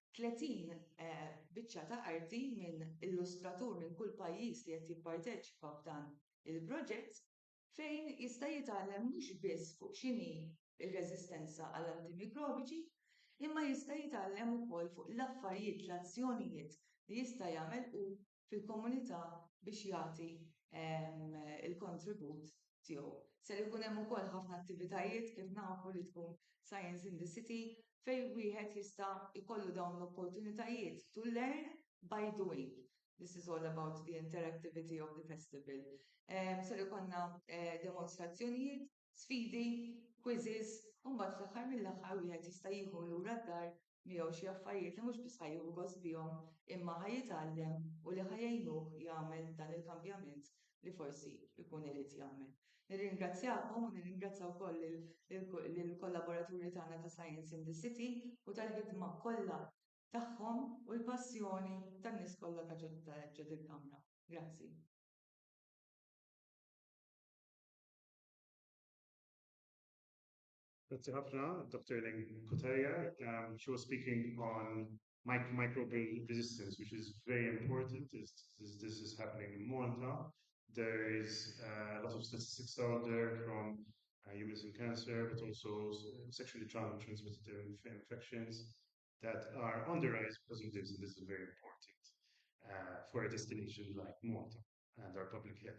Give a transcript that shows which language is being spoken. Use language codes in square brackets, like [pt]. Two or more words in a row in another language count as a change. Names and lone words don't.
[mt] 30 biċċa ta' arti minn illustratur minn kull pajjiż li qed jipparteċipa f'dan il-proġett fejn jista' jitgħallem mhux biss fuq x'inhi r-reżistenza għall-antimikrobiċi, imma jista' jitgħallem ukoll fuq l-affarijiet, l-azzjonijiet li jista' jagħmel hu fil-komunità biex jagħti il-kontribut tiegħu. Se jkun hemm ukoll ħafna attivitajiet kif nafu li tkun Science in the City fejn wieħed jista' jkollu dawn l-opportunitajiet [en] to learn by doing. This is all about the interactivity of the festival. [mt] Se jkollna demonstrazzjonijiet, sfidi, quizzes, u mbagħad fl-aħħar mill-aħħar wieħed jista' jieħu lura d-dar miegħu xi affarijiet li mhux biss ħajju gost bihom imma ħajjitgħallem u li ħajjgħinuh jagħmel dan il-kambjament li forsi jkun irid jagħmel. Nirringrazzjakom u nirringrazzja wkoll lill-kollaboraturi tagħna ta' Science in the City u tal-ħidma kollha tagħhom u l-passjoni tan-nies kollha ta' ġod il-Kamra. Grazzi. Grazie ħafna, Dr. Elen Kotarja. [en] She was speaking on microbial resistance, which is very important. This is happening in Malta. There is a lot of statistics out there from humans and cancer, but also sexually transmitted infections that are on the rise because of this, and this is very important for a destination like Malta and our public health.